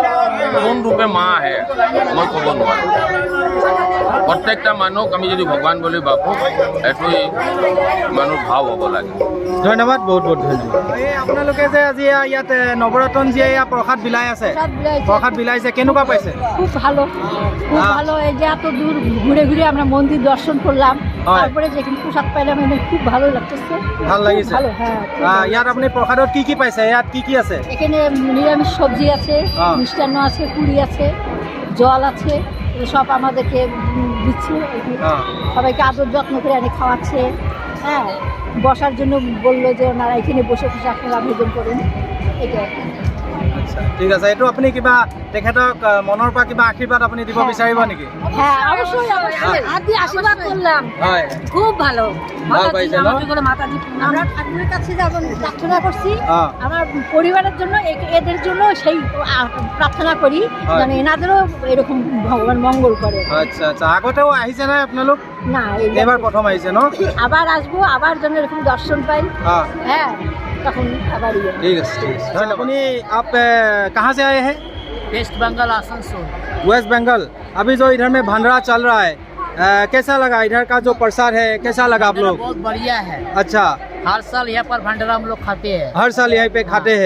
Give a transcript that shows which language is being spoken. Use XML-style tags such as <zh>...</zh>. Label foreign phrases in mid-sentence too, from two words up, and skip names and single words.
<as>কোন ৰূপে মা আহে মই ক'ব নোৱাৰোঁ। প্ৰত্যেকটা মানুহক আমি যদি ভগৱান বুলি ভাবোঁ, এইটোৱেই মানুহৰ ভাৱ হ'ব লাগে। ধন্যবাদ, বহুত বহুত ধন্যবাদ। এই আপোনালোকে যে আজি ইয়াত নৱৰত্নজীয়ে প্ৰসাদ বিলাই আছে, প্ৰসাদ বিলাইছে, কেনেকুৱা পাইছে?</as> <bn>খুব ভালো, খুব ভালো। এই যে এত দূর ঘুরে ঘুরে আমরা মন্দির দর্শন করলাম, তারপরে যেখানে প্রসাদ পাইলাম, খুব ভালো লাগতেছে।</bn> <as>ভাল লাগিছে?</as> <bn>ভালো, হ্যাঁ।</bn> <as>ইয়াত আপুনি প্ৰসাদত কি কি পাইছে? ইয়াত কি কি আছে?</as> <bn>এখানে নিরামিষ সবজি আছে, মিষ্টান্ন আছে, পুরি আছে, জল আছে, সব আমাদেরকে দিচ্ছে। সবাইকে আদর যত্ন করে এনে খাওয়াচ্ছে। হ্যাঁ, বসার জন্য বললো যে ওনারা এখানে বসে বসে আপনারা ভোজন করুন, এটা।</bn> <as>আচ্ছা, আচ্ছা ঠিক আছে এইটো আপুনি কিবা তেখেতক মনৰ পৰা কিবা আশীৰ্বাদ আপুনি দিব বিচাৰিব নেকি</as> <bn>হ্যাঁ অবশ্যই অবশ্যই আদি আশীর্বাদ করলাম</bn> <as>হয়</as> <bn>খুব ভালো</bn> <as>ভাল পাইছে ন</as> <bn>আমরা ঠাকুরের কাছে যখন প্রার্থনা করছি হ্যাঁ। আমার পরিবারের জন্য এদের জন্য সেই প্রার্থনা করি</bn> <as>হয়।</as> <bn>যেন এনাদেরও এরকম ভগবান মঙ্গল করে</bn> <as>আচ্ছা আচ্ছা আগতেও আহিছে না আপোনালোক</as> <bn>না</bn> <as>এবাৰ প্ৰথম আহিছে ন</as> <bn>আবার আসবো আবার যেন এরকম দর্শন পাই</bn> <hi>हाँ</hi> <bn>হ্যাঁ তখন আবার ইয়ে</bn> <hi>ठीक है ठीक है अपनी आप कहाँ से आए हैं वेस्ट बंगाल आसनसोल वेस्ट बंगाल अभी जो इधर में भंडारा चल रहा है कैसा लगा इधर का जो प्रसाद है कैसा लगा आप लोग बहुत बढ़िया है अच्छा हर साल यहाँ पर भंडारा हम लोग खाते हैं हर साल यहीं पे खाते हैं</hi>